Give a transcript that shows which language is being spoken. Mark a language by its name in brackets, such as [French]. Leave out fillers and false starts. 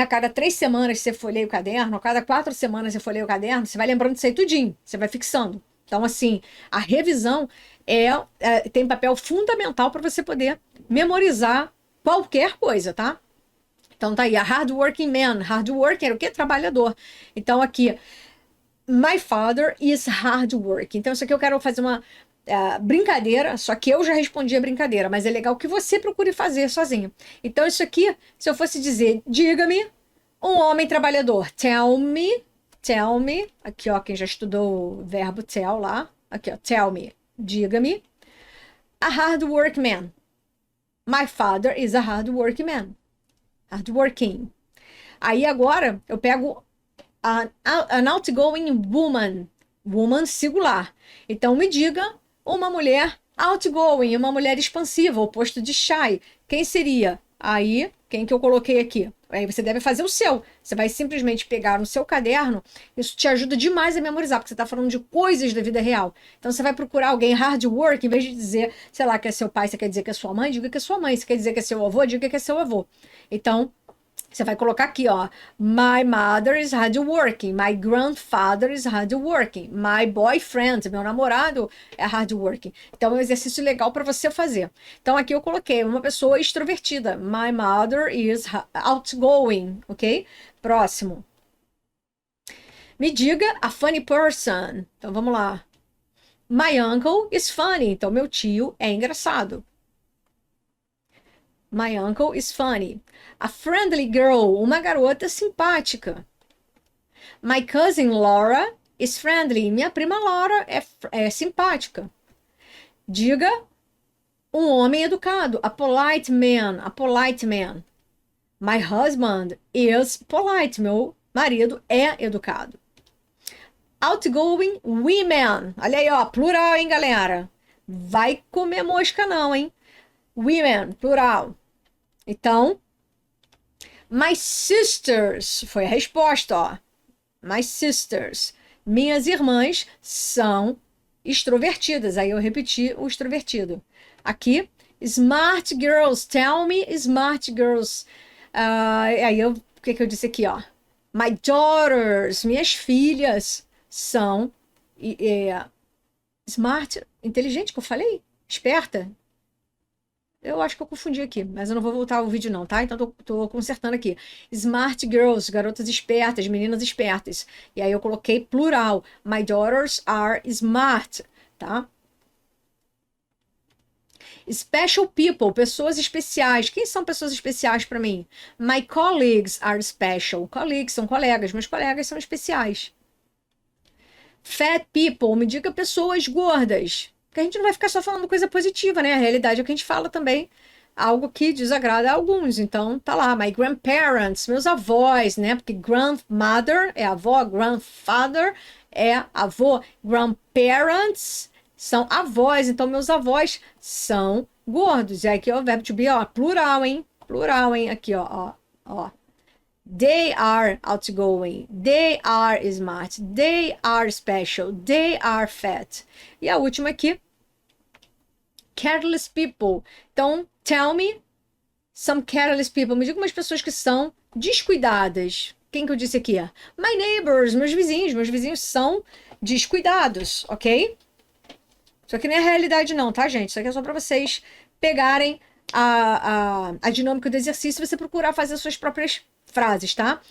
[Portuguese] A cada 3 semanas você folheia o caderno, a cada 4 semanas você folheia o caderno, você vai lembrando disso aí tudinho, você vai fixando. Então, assim, a revisão tem papel fundamental para você poder memorizar qualquer coisa, tá? Então tá aí, [English] a hard working man. [Portuguese] Hard working era o quê? Trabalhador. Então aqui, [English] my father is hard working. [Portuguese] Então isso aqui eu quero fazer uma brincadeira, só que eu já respondi a brincadeira, mas é legal que você procure fazer sozinho. Então isso aqui, se eu fosse dizer, diga-me, um homem trabalhador. [English] Tell me, [Portuguese] aqui ó, quem já estudou o verbo tell lá, aqui ó, [English] tell me, [Portuguese] diga-me, [English] a hard working man. My father is a hard working man. Hard working. [Portuguese] Aí agora eu pego [English] an outgoing woman. Woman singular. [Portuguese] Então me diga uma mulher outgoing, uma mulher expansiva, oposto de shy. Quem seria? Aí, quem que eu coloquei aqui? Aí você deve fazer o seu. Você vai simplesmente pegar no seu caderno. Isso te ajuda demais a memorizar, porque você está falando de coisas da vida real. Então você vai procurar alguém hard work, em vez de dizer, sei lá, que é seu pai, você quer dizer que é sua mãe, diga que é sua mãe. Você quer dizer que é seu avô, diga que é seu avô. Então, você vai colocar aqui, ó. [English] My mother is hardworking. My grandfather is hardworking. My boyfriend, [Portuguese] meu namorado, é hardworking. Então, é um exercício legal para você fazer. Então, aqui eu coloquei uma pessoa extrovertida. [English] My mother is outgoing, ok? [Portuguese] Próximo. Me diga [English] a funny person. [Portuguese] Então, vamos lá. [English] My uncle is funny. [Portuguese] Então, meu tio é engraçado. [English] My uncle is funny. A friendly girl, [Portuguese] uma garota simpática. [English] My cousin Laura is friendly. [Portuguese] Minha prima Laura é simpática. Diga um homem educado. [English] A polite man. A polite man. My husband is polite. [Portuguese] Meu marido é educado. [English] Outgoing women. [Portuguese] Olha aí, ó, plural, hein, galera? Vai comer mosca não, hein? Women, plural. Então, [English] my sisters, [Portuguese] foi a resposta, ó. [English] My sisters, [Portuguese] minhas irmãs são extrovertidas. Aí eu repeti o extrovertido. [English] Aqui, smart girls, tell me smart girls. [Portuguese] O que eu disse aqui, ó? [English] My daughters, [Portuguese] minhas filhas são smart, inteligente que eu falei? Esperta? Eu acho que eu confundi aqui, mas eu não vou voltar ao vídeo não, tá? Então tô consertando aqui. [English] Smart girls, [Portuguese] garotas espertas, meninas espertas. E aí eu coloquei plural. [English] My daughters are smart, tá? Special people, [Portuguese] pessoas especiais. Quem são pessoas especiais para mim? [English] My colleagues are special. [Portuguese] Colleagues são colegas, meus colegas são especiais. [English] Fat people, [Portuguese] me diga pessoas gordas. Porque a gente não vai ficar só falando coisa positiva, né? A realidade é que a gente fala também algo que desagrada a alguns. Então, tá lá, [English] my grandparents, [Portuguese] meus avós, né? Porque grandmother é avó, grandfather é avô, grandparents são avós. Então, meus avós são gordos. E aqui, ó, o verbo to be, ó, plural, hein? Plural, hein? Aqui, ó. [English] They are outgoing, they are smart, they are special, they are fat. [Portuguese] E a última aqui, [English] careless people. [Portuguese] Então, [English] tell me some careless people. [Portuguese] Me diga umas pessoas que são descuidadas. Quem que eu disse aqui? [English] My neighbors, [Portuguese] meus vizinhos são descuidados, ok? Isso aqui não é realidade não, tá, gente? Isso aqui é só para vocês pegarem a dinâmica do exercício e você procurar fazer suas próprias frases, tá?